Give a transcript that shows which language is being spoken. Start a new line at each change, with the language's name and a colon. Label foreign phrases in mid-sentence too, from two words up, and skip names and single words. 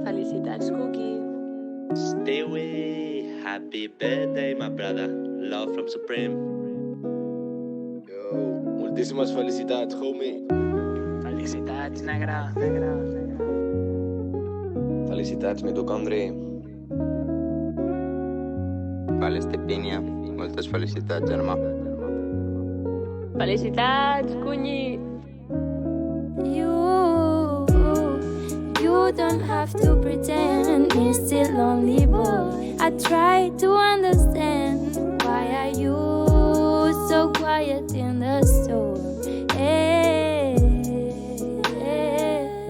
Catalan: Felicitats, Cookie.
English: Stewie, happy birthday, my brother. Love from Supreme.
Catalan: Yo, moltíssimes felicitats, homie. Felicitats, negre. Felicitats, mitocondri. Vale, Estepinia. Moltes felicitats, germà. Felicitats, cunyi.
English: You don't have to pretend you're still lonely, boy. I try to understand why are you so quiet in the storm. Hey, hey.